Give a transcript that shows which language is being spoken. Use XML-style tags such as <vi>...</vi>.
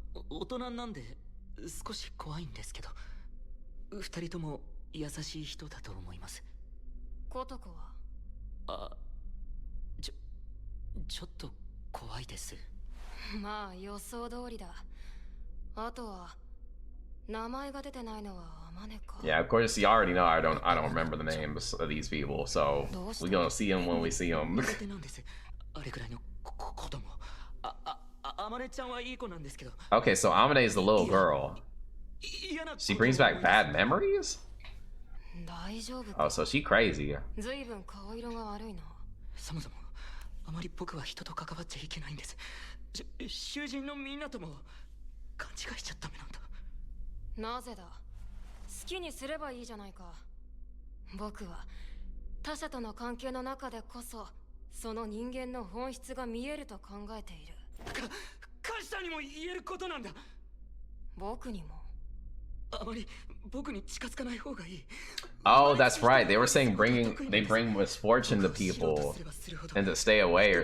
<ja>大人なんで少し怖いんですけど、二人とも優しい人だと思います。ことこは？ちょっと怖いです。まあ予想通りだ。あとは名前が出てないのはアマネか。</ja> <en>Yeah, of course you already know I don't remember the names of these people, so we're gonna see them when we see them.</en> <ja>苦手なんです。あれくらいの子供。アマネちゃんはいい子なんですけど。</ja> <en>Okay, so Amane is the little girl. She brings back bad memories?</en> <ja>大丈夫</ja> <en>Oh,</en> <ja>か？</ja> <en>so she crazy.</en> <ja>ずいぶん顔色が悪いな。そもそもあまり僕は人と関わっちゃいけないんです。囚人のみんなとも勘違いしちゃダメなんだ。なぜだ？好きにすればいいじゃないか。僕は他者との関係の中でこそその人間の本質が見えると考えている。感謝にも言えることなんだ。僕にも。あまり僕に近づかない方がいい。</ja> <en>Oh, that's right. They were saying they bring misfortune to people and to stay away or</en>